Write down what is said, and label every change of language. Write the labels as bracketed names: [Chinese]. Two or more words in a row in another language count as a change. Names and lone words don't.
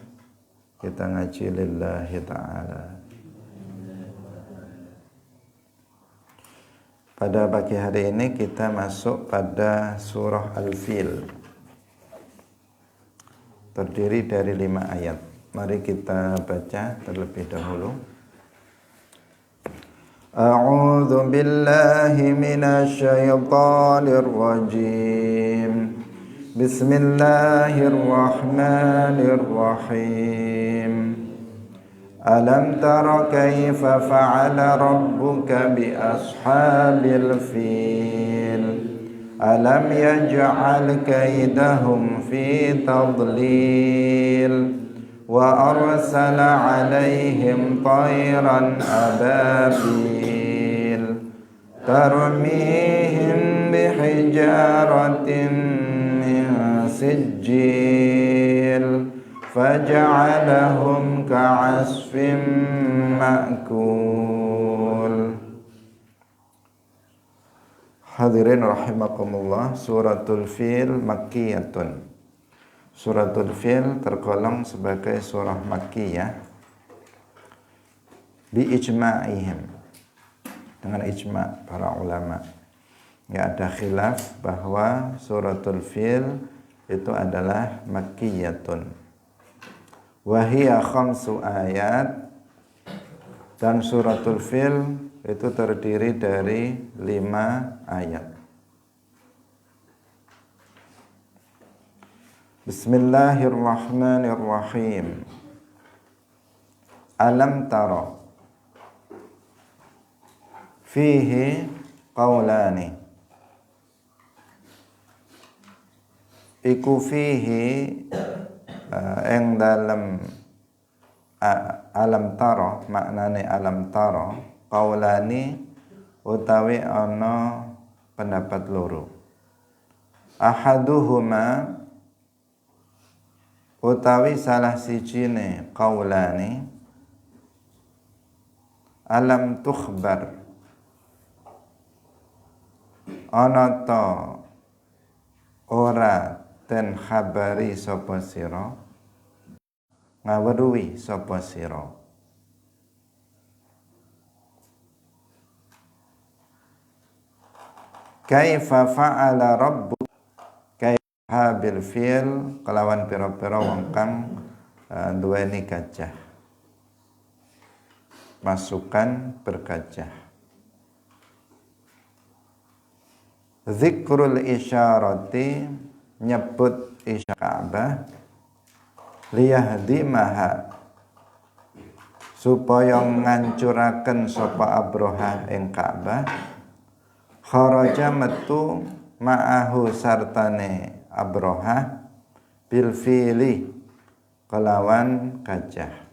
[Indonesian] Kita ngaji [Arabic] لله تعالى. [Indonesian] Pada pagi hari ini kita masuk pada surah Al-Fil. Terdiri dari 5 ayat. Mari kita baca terlebih dahulu. [Arabic] أعوذ بالله من الشيطان الرجيم. بسم الله الرحمن الرحيم. ألم تر كيف فعل ربك بأصحاب الفيل. ألم يجعل كيدهم في تضليل. وأرسل عليهم طيرا أبابيل ترميهم بحجارة سجيل فجعلهم كعصف مأكول. حاضرين رحمكم الله, سورة الفيل مكية. [Indonesian] Suratul Fil tergolong sebagai surah Makkiyah [Arabic] بإجماعهم, [Indonesian] dengan ijma' para ulama. Ya, ada khilaf bahwa suratul Fil itu adalah Makkiyatun. [Arabic] وهي خمس آيات, [Indonesian] dan suratul Fil itu terdiri dari 5 ayat. [Arabic] بسم الله الرحمن الرحيم. ألم تر فيه قولان. [Javanese] Iku fihi ing dalam [Arabic] ألم تر, [Javanese] maknane [Arabic] ألم تر قولان [Javanese] utawi ana pendapat loro. Ahaduhuma utawi salah sijine [Arabic] قولان ألم تخبر, [Javanese] ana ta ora den khabari sapa sira, ngaweruhi sapa sira. [Arabic] كيف فعل ربك كيف بالفيل [Javanese] kelawan pira-pira wong kang duweni gajah, masukan bergajah. [Arabic] ذكر الإشارة, [Javanese] nyebut isyarat Ka'bah, liyahdimaha, supaya ngancuraken sapa Abraha ing Ka'bah, kharaja metu ma'ahu sartane Abraha, [Arabic] بالفيل [Javanese] kelawan gajah.